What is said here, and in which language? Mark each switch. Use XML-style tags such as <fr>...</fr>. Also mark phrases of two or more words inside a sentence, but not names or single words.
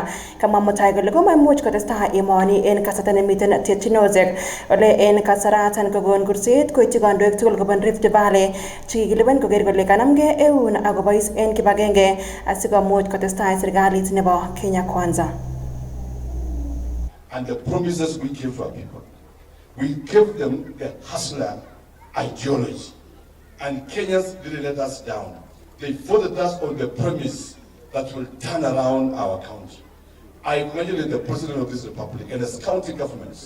<kln>Kamwa Mutai kole komaimuch kotestai emoni en kasarta nemiten terchinosiek ole en kasaratan kokon kurset koityi kandoik tugul kobun Rift Valley chekikilipan koker kole kanamgei eun akobois en kibagenge asikomuch kotestai serikalit nebo Kenya Kwanza.</kln> <en>And the promises we give our people, we give them the hustler ideology. And Kenyans didn't let us down. They voted us on the premise that will turn around our country. I congratulate the President of this Republic and as county governments.</en>